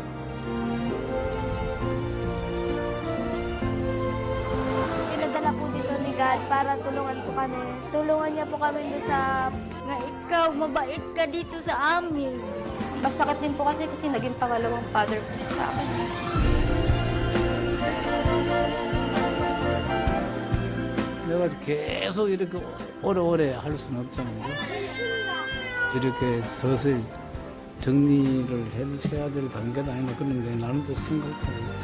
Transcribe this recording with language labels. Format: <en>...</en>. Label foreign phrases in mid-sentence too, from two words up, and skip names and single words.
<tl>Pinadala po dito ni God para tulungan po kami. Tulungan niya po kami sa na ikaw, mabait ka dito sa amin. Mas sakit din po kasi naging pangalawang father po sa akin.</tl> <ko>내가 계속 이렇게 오래오래 할 수는 없잖아요. 이렇게 서서히 정리를 해야 될 단계도 아닌데, 그런데 나름대로 생각하고.</ko>